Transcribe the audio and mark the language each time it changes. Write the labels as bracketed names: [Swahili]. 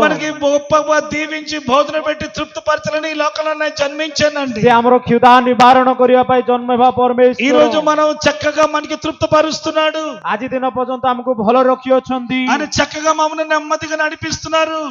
[Telugu] మనకి గొప్పగా దీవించి భోజన పెట్టి తృప్తి పరచాలని ఈ లోకంలో నేను జన్మించానండి. [Odia] ସେ ଆମର କ୍ଷୁଧା ନିବାରଣ କରିବା ପାଇଁ ଜନ୍ମ ହେବା [Telugu] ఈ [Odia] ପରମେଶ୍ୱର. [Telugu] రోజు మనం చక్కగా మనకి తృప్తి పరుస్తున్నాడు. [Odia] ଆଜି ଦିନ ପର୍ଯ୍ୟନ୍ତ ଆମକୁ ଭଲ ରଖିଅଛନ୍ତି. [Telugu] ఆయన చక్కగా మమ్మల్ని నెమ్మదిగా నడిపిస్తున్నారు.